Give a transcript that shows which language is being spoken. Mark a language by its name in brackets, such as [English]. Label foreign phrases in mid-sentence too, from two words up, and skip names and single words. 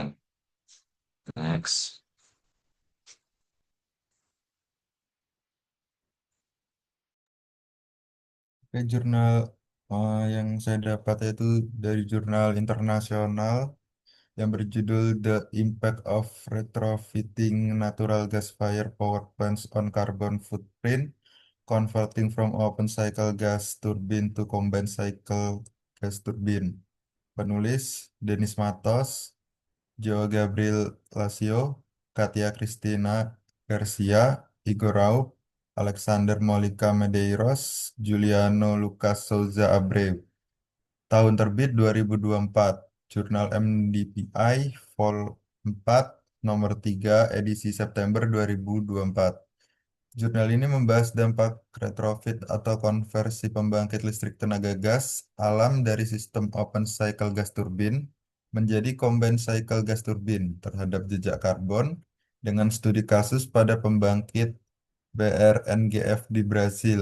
[Indonesian] Next. Oke, jurnal yang saya dapat itu dari jurnal internasional yang berjudul The Impact of Retrofitting Natural Gas-Fired Power Plants on Carbon Footprint, Converting from Open Cycle Gas Turbine to Combined Cycle Gas Turbine. Penulis Denis Matos, Joe Gabriel Lasio, Katia Cristina Garcia, Igor Raup, Alexander Molika Medeiros, Juliano Lucas Souza Abreu. Tahun terbit 2024, Jurnal MDPI Vol 4 nomor 3 edisi September 2024. Jurnal ini membahas dampak retrofit atau konversi pembangkit listrik tenaga gas alam dari sistem [English] open cycle gas turbine [Indonesian] menjadi [English] combined cycle gas turbine [Indonesian] terhadap jejak karbon dengan studi kasus pada pembangkit BRNGF di Brasil.